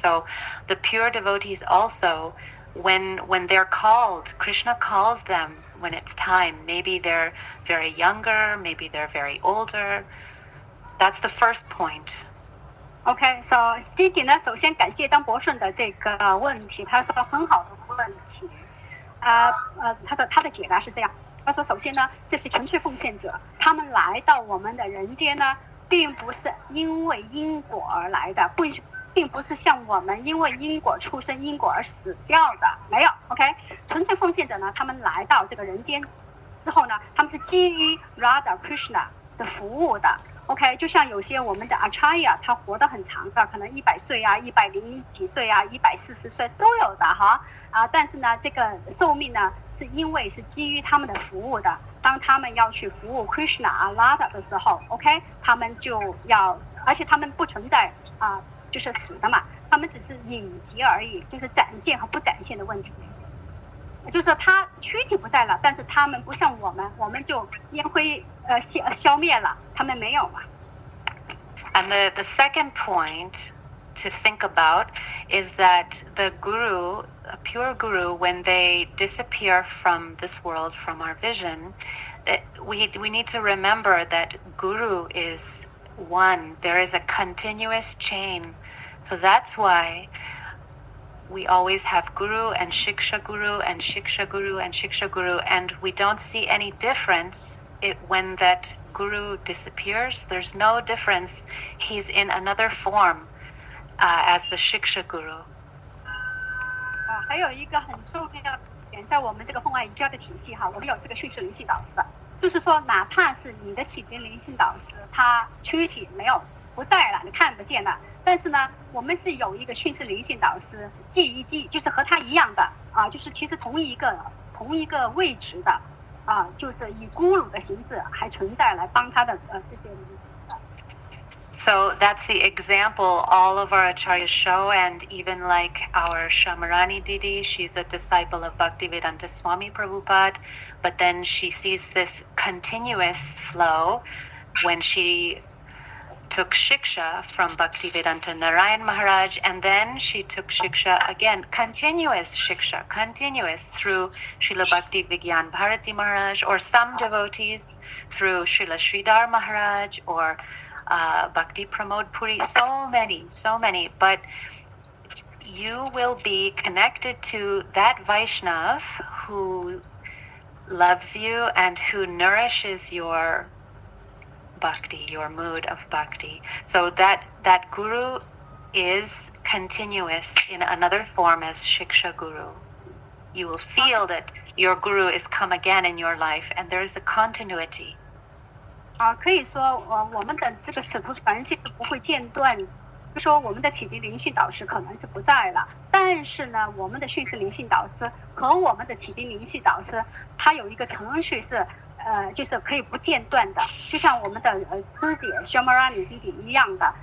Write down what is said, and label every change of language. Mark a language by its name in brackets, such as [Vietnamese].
[English] So the pure devotees also, when they're called, Krishna calls them when it's time. Maybe they're very younger, maybe they're very older. That's the first point. [Chinese] OK, so Didi 呢，首先感谢张博顺的这个问题，他说很好的问题，他说他的解答是这样，他说首先呢，这些纯粹奉献者，他们来到我们的人间呢，并不是因为因果而来的，并不是像我们因为因果出生、因果而死掉的，没有 OK， 纯粹奉献者呢，他们来到这个人间之后呢，他们是基于 Radha Krishna 的服务的。 OK， 就像有些我们的 Acharya， 他活得很长的，可能100岁啊、100几岁啊、140岁都有的哈但是呢，这个寿命呢，是因为是基于他们的服务的。当他们要去服务 Krishna 啊、Radha 的时候 ，OK， 他们就要，而且他们不存在就是死的嘛，他们只是隐疾而已，就是展现和不展现的问题。就是说他躯体不在了，但是他们不像我们就烟灰消灭了，他们没有嘛。 [English] And the second point to think about is that the guru, a pure guru, when they disappear from this world, from our vision, we need to remember that guru is one. There is a continuous chain. So that's why we always have guru and shiksha guru and shiksha guru and shiksha guru, and we don't see any difference when that guru disappears. There's no difference. He's in another form as the Shiksha Guru. [Chinese] 还有一个很重要的点，在我们这个凤爱瑜伽的体系哈，我们有这个训示灵性导师的，就是说，哪怕是你的启迪灵性导师，他躯体不在了，你看不见了，但是呢，我们是有一个训示灵性导师，就是和他一样的啊，就是其实同一个位置的啊，就是以咕噜的形式还存在来帮他的这些。 [English] So that's the example all of our acharyas show, and even like our Shamarani Didi, she's a disciple of Bhaktivedanta Swami Prabhupada, but then she sees this continuous flow when she took Shiksha from Bhaktivedanta Narayan Maharaj, and then she took Shiksha again, continuous Shiksha, continuous through Srila Bhakti Vigyan Bharati Maharaj, or some devotees through Srila Sridhar Maharaj, or Bhakti Pramod Puri, so many, but you will be connected to that Vaishnav who loves you and who nourishes your bhakti, your mood of bhakti. So that guru is continuous in another form as Shiksha Guru. You will feel that your guru is come again in your life, and there is a continuity. [Chinese] 可以说，我们的这个使徒传系是不会间断。就说我们的启迪灵性导师可能是不在了，但是呢，我们的训示灵性导师和我们的启迪灵性导师，他有一个程序是，就是可以不间断的，就像我们的师姐 Shamarani Didi 一样的。